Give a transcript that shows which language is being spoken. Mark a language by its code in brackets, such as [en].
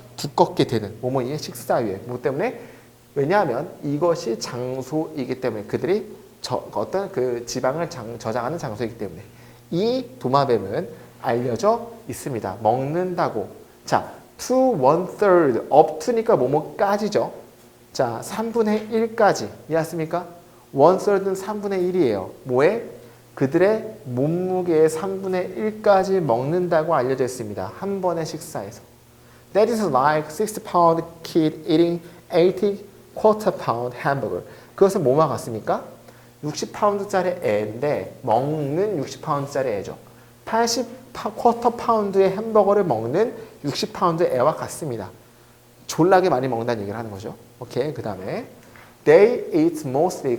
[ko] 두껍게 되는 뭐뭐이의 식사위에. 뭐 때문에? 왜냐하면 이것이 장소이기 때문에 그들이 어떤 그 지방을 저장하는 장소이기 때문에 이 도마뱀은 알려져 있습니다. 먹는다고. 자, to 1/3 up to니까 뭐뭐까지죠. 자, 3분의 1까지 이해했습니까? 1/3는 3분의 1이에요. 뭐에? 그들의 몸무게의 3분의 1까지 먹는다고 알려져 있습니다. 한 번의 식사에서. [en] That is like 60-pound kid eating 80 quarter-pound hamburger. [ko] 그것은 뭐만 같습니까? 60파운드짜리 애인데 먹는 60파운드짜리 애죠. 80 quarter-pound의 햄버거를 먹는 60파운드 애와 같습니다. 졸라게 많이 먹는다는 얘기를 하는 거죠. 오케이. 그 다음에 [en] They eat mostly.